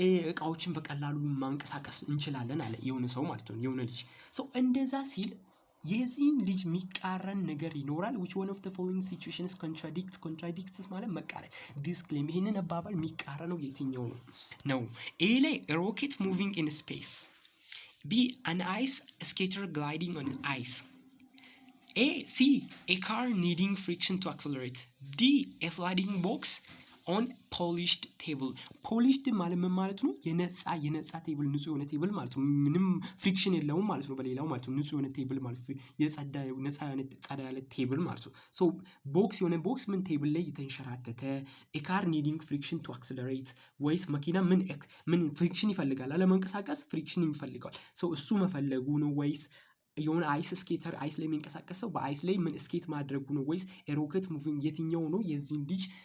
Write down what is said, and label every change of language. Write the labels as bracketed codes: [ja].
[am] እቃዎችን በቀላሉ ማንቀሳቀስ እንችላለን አለ የሆነ ሰው ማለት ነው የሆነ ልጅ ሰው እንደዛ ሲል የዚህን ልጅ የሚቃረን ነገር ይኖራል [en] which one of the following situations contradicts [am] ማለት መቃረን ዲስክሌም ይሄንን አባባል የሚቃረነው የትኛው ነው ኤ ላይ [en] rocket moving in space b an ice skater gliding on ice [am] C. [en] A car needing friction to accelerate. D. A sliding box on polished table. [am] Polished ማለት ነው የነጻ ቴብል ንጹህ የሆነ ቴብል ማለት ነው ምንም ፍሪክሽን የለውም ማለት ነው በሌላው ማለት ነው ንጹህ የሆነ ቴብል ማለት ነጻ ያለ ቴብል ማለት ነው so ቦክስ የሆነ ቦክስ ምን ቴብል ላይ የተንሸራተተ [en] a car needing friction to accelerate [am] ወይስ መኪና ምን ፍሪክሽን ይፈልጋል ለመንቀሳቀስ ፍሪክሽን ይፈልጋል so እሱ መፈለጉ ነው ወይስ የሆነ አይስ ስኬተር አይስ ላይ የሚንቀሳቀሰው በአይስ ላይ ምን ስኬት ማድረጉ ነው ወይስ ሮኬት ሙቪንግ የትኛው ነው የዚህን ልጅ